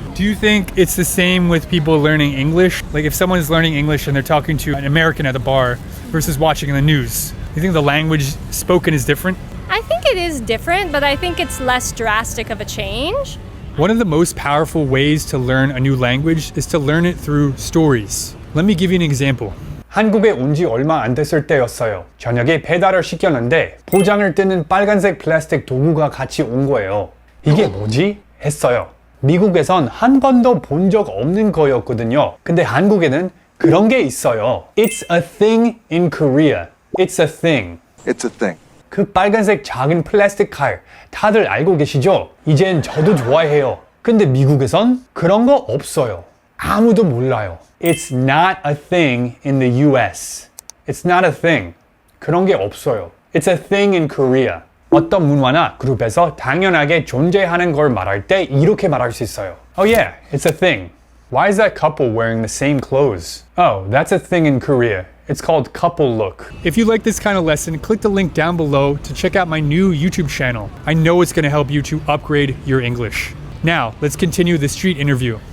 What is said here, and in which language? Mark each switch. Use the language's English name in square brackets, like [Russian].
[English] Do you think it's the same with people learning English? Like if someone is learning English and they're talking to an American at the bar versus watching the news, do you think the language spoken is different? I think it is different, but I think it's less drastic of a change. One of the most powerful ways to learn a new language is to learn it through stories. Let me give you an example. [Korean] 한국에 온 지 얼마 안 됐을 때였어요. 저녁에 배달을 시켰는데 포장을 뜯는 빨간색 플라스틱 도구가 같이 온 거예요. 이게 뭐지? 했어요. 미국에선 한 번도 본 적 없는 거였거든요. 근데 한국에는 그런 게 있어요. [English] It's a thing in Korea. It's a thing. It's a thing. [Korean] 그 빨간색 작은 플라스틱 칼 다들 알고 계시죠? 이젠 저도 좋아해요. 근데 미국에선 그런 거 없어요. 아무도 몰라요. [English] It's not a thing in the US. It's not a thing. [Korean] 그런 게 없어요. [English] It's a thing in Korea. [Korean] 어떤 문화나 그룹에서 당연하게 존재하는 걸 말할 때 이렇게 말할 수 있어요. [English] Oh yeah, it's a thing. Why is that couple wearing the same clothes? Oh, that's a thing in Korea. It's called couple look. If you like this kind of lesson, click the link down below to check out my new YouTube channel. I know it's going to help you to upgrade your English. Now, let's continue the street interview.